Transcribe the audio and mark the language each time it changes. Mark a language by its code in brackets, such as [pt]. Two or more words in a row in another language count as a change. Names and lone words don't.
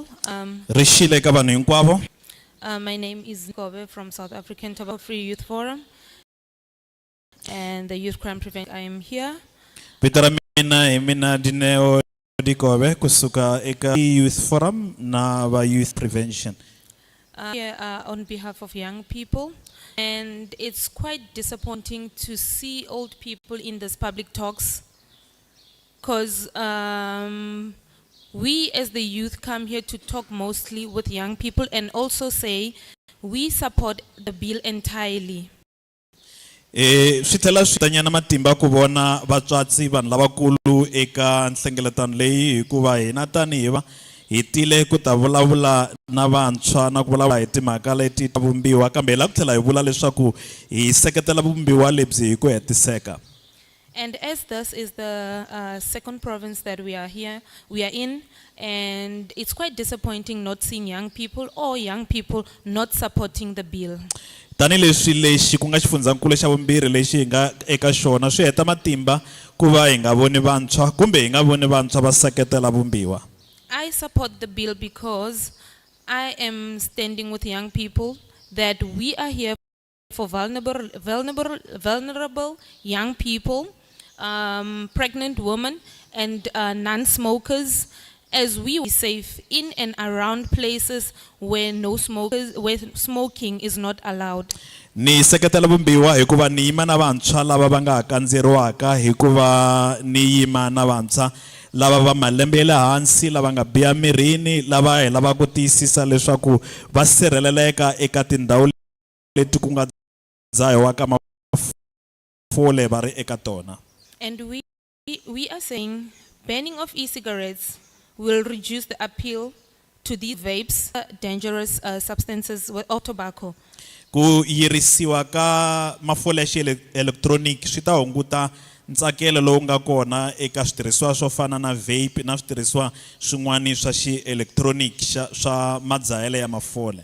[ts] Rishile ka vanhu hinkwavo. [en] My name is Kobe from South African Tobacco Free Youth Forum and the Youth Crime Prevention. I am here. [ts] Vito ra mina hi mina Dineo Dikobe kusuka eka Youth Forum na va Youth Prevention. [en] Here on behalf of young people, and it's quite disappointing to see old people in these public talks. Because we as the youth come here to talk mostly with young people and also say we support the bill entirely. [ts] Swi tlhela swi ta nyana matimba ku vona vatswatsi vanhu lavakulu eka nhlengeletano leyi hikuva hina tanihi va hi tile ku ta vulavula na vantshwa na ku vulavula hi timhaka leti ta vumbiwa kambe hi la ku tlhela hi vula leswaku hi seketela vumbiwa lebyi hi ku hetiseka. [en] And as this is the second province that we are in, and it's quite disappointing not seeing young people or young people not supporting the bill. [ts] Tanileswi lexi ku nga xifundzankulu xa vumbirhi lexi hi nga eka xona swi heta matimba ku va hi nga voni vantshwa kumbe hi nga voni vantshwa va seketela vumbiwa. [en] I support the bill because I am standing with young people that we are here for vulnerable young people, pregnant women and non-smokers, as we are safe in and around places where where smoking is not allowed. [ts] Ni seketela vumbiwa hikuva ni yima na vantshwa lava va nga kandzeriwaka hikuva ni yima na vantshwa lava va malembe le hansi lava nga biya mirini lava hi lava ku tiyisisa leswaku va sirheleleka eka tindhawu leti ku nga dzahiwa ka mafole va ri eka tona. [en] And we are saying banning of e-cigarettes will reduce the appeal to these vapes, dangerous substances of tobacco. [ts] Ku yirisiwa ka mafole ya electronic swi ta hunguta ntsakelo lowu nga kona eka switirhisiwa swo fana na vape na switirhisiwa swin'wana swa electronic swa madzahelo ya mafole.